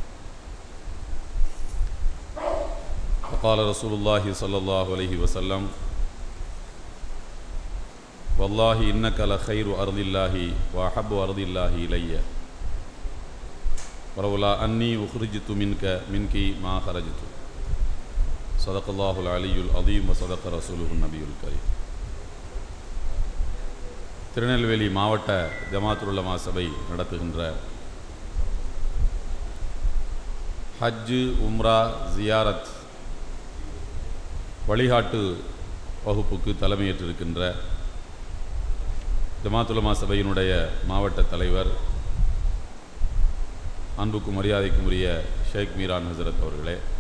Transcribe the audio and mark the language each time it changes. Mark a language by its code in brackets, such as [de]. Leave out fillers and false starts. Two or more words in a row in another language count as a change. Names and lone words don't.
[ar] وقال رسول الله صلى الله عليه وسلم والله إنك لخير أرض الله وأحب أرض الله إلي ولولا أني أخرجت منك ما خرجت. صدق الله العلي العظيم وصدق رسوله النبي الكريم. [ta] திருநெல்வேலி மாவட்ட ஜமாத்துல் உலமா சபை நடத்துகின்ற ஹஜ்ஜு உம்ரா ஜியாரத் வழிகாட்டு வகுப்புக்கு தலைமையேற்றிருக்கின்ற ஜமாத்துல் உலமா சபையினுடைய மாவட்ட தலைவர் அன்புக்கும் மரியாதைக்கும் உரிய ஷேக் மீரான் ஹசரத் அவர்களே,